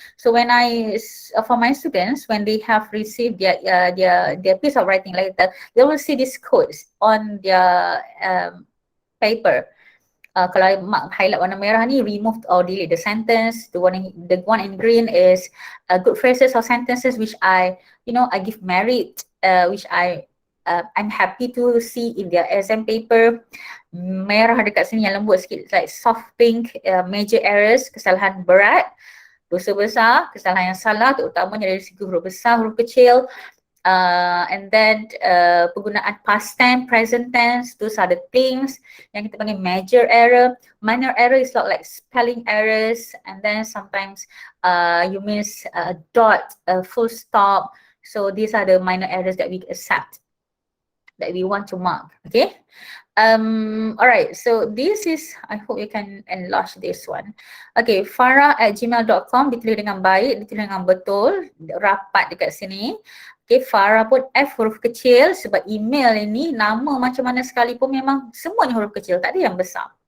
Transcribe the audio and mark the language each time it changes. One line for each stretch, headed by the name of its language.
English: So when for my students, when they have received their piece of writing later, they will see these codes on their paper.
Malay: Kalau highlight warna merah ni,
English: remove or delete the sentence. The one in green is good phrases or sentences which I give merit, which I'm happy to see in their exam paper.
Malay: Merah dekat sini yang lembut sikit,
English: like soft pink, major errors,
Malay: kesalahan berat, dosa besar, kesalahan yang salah, terutamanya dari segi huruf besar, huruf kecil.
English: And then penggunaan past tense, present tense, those are the things
Malay: yang kita panggil
English: major error. Minor error is like spelling errors, and then sometimes you miss a dot, a full stop. So these are the minor errors that we accept, that we want to mark. Okay. Alright, so this is, I hope you can enlarge this one.
Malay: Okay, farah@gmail.com ditulis dengan baik, ditulis dengan betul, rapat dekat sini. Okay, Farah pun F huruf kecil sebab email ini nama macam mana sekalipun memang semuanya huruf kecil, tak ada yang besar.